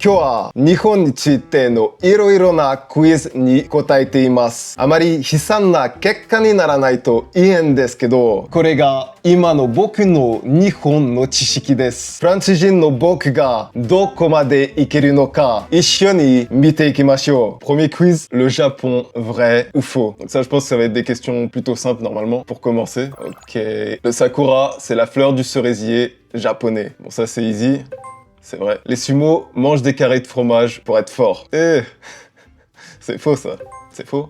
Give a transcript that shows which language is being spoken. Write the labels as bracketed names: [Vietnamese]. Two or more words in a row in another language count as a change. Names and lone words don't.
[Japanese] 今日は日本についてのいろいろなクイズに答えています。あまり悲惨な結果にならないといいんですけど、これが今の僕の日本の知識です。フランス人の僕がどこまでいけるのか一緒に見ていきましょう。 [French] Premier quiz, le Japon, vrai ou faux? Donc ça, je pense que ça va être des questions plutôt simples normalement pour commencer. Ok. Le sakura, c'est la fleur du cerisier japonais. Bon, ça c'est easy. C'est vrai. Les sumo mangent des carrés de fromage pour être forts. Eh, c'est faux ça. C'est faux.